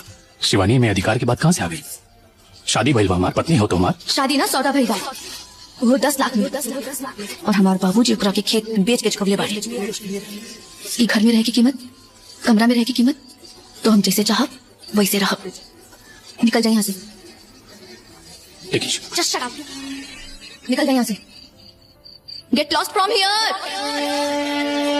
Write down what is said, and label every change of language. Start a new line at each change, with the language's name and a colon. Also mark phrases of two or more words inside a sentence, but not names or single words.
Bhojpuri: शिवानी में अधिकार की बात कहाँ से आ गई? शादी भइल बा, हमार पत्नी हो तो हमार। शादी ना सौदा भइल बा, वो 10 लाख में, और हमारे बाबूजी ओकरा के खेत बेच के चुकवले बाड़े। ई घर में रहे की कीमत, कमरा में रहे की कीमत, तो हम जैसे चाहब वैसे रहब। निकल जाए यहाँ से।
English: Just shut up.
Bhojpuri: निकल जाए यहाँ से।
English: Get lost from here.